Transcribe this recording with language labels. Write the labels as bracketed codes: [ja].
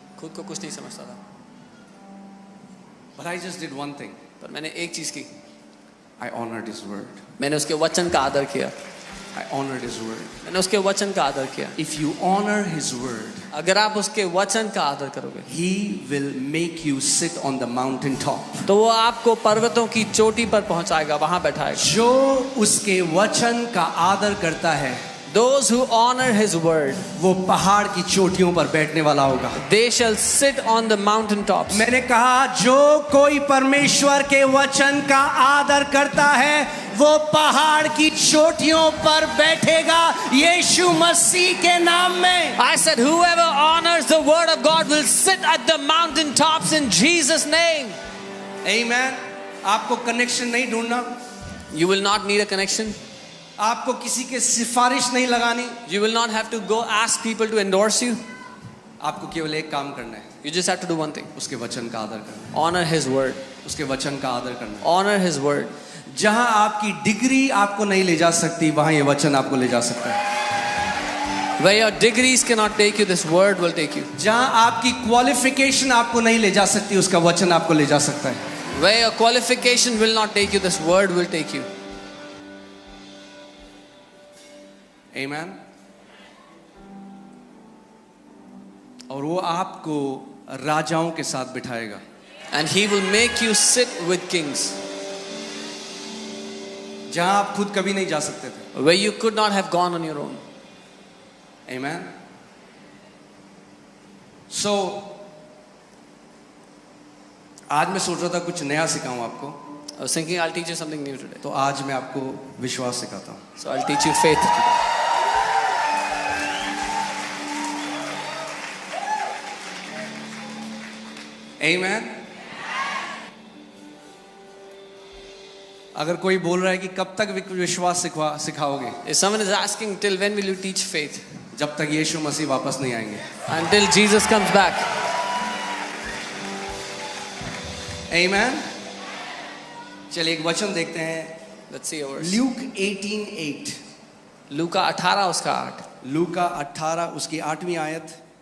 [hi] खुद को कुछ नहीं समझता था. [en] But I just did one thing. [hi] पर मैंने एक चीज की. [en] I honored his word. [hi] मैंने उसके वचन का आदर किया. [en] I honored his word. [hi] मैंने उसके वचन का आदर किया. [en] If you honor his word, [hi] अगर आप उसके वचन का आदर करोगे, [en] he will make you sit on the mountain top. [hi] तो वो आपको पर्वतों की चोटी पर पहुंचाएगा, वहां बैठाएगा. जो उसके वचन का आदर करता है, [en] Those who honor his word, [hi] वो पहाड़ की चोटियों पर बैठने वाला होगा. [en] they shall sit on the mountain tops. [hi] मैंने कहा जो कोई परमेश्वर के वचन का आदर करता है वो पहाड़ की चोटियों पर बैठेगा यीशु मसीह के नाम में. [en] I said whoever honors the word of God will sit at the mountain tops in Jesus name. Amen. [hi] आपको कनेक्शन नहीं ढूंढना. [en] You will not need a connection. [hi] आपको किसी के सिफारिश नहीं लगानी. [en] You will not have to go ask people to endorse you. [hi] आपको केवल एक काम करना है. [en] You just have to do one thing. [hi] उसके वचन का आदर करना. [en] Honor his word. [hi] उसके वचन का आदर करना. [en] Honor his word. [hi] जहां आपकी डिग्री आपको नहीं ले जा सकती वहां ये वचन आपको ले जा सकता है. [en] Where your degrees cannot take you, this word will take you. [hi] जहां आपकी क्वालिफिकेशन आपको नहीं ले जा सकती उसका वचन आपको ले जा सकता है. [en] Where your qualification will not take you, this word will take you. Amen. [hi] और वो आपको राजाओं के साथ बिठाएगा. [en] And he will make you sit with kings. [hi] जहां आप खुद कभी नहीं जा सकते थे. [en] Where you could not have gone on your own. Amen. [hi] So आज मैं सोच रहा था कुछ नया सिखाऊं आपको. [en] I was thinking I'll teach you something new today. [hi] तो आज मैं आपको विश्वास सिखाता हूं. [en] So I'll teach you faith today. Amen. [hi] अगर कोई बोल रहा है कि कब तक विश्वास सिखाओगे, [en] If someone is asking till when will you teach faith? [hi] जब तक यीशु मसीह वापस नहीं आएंगे. [en] Until Jesus comes back. [hi] Amen. चलिए एक वचन देखते हैं. [en] Let's see a verse. Luke 18:8. [hi] लूका 18 उसका 8. लूका 18 उसकी 8वीं आयत.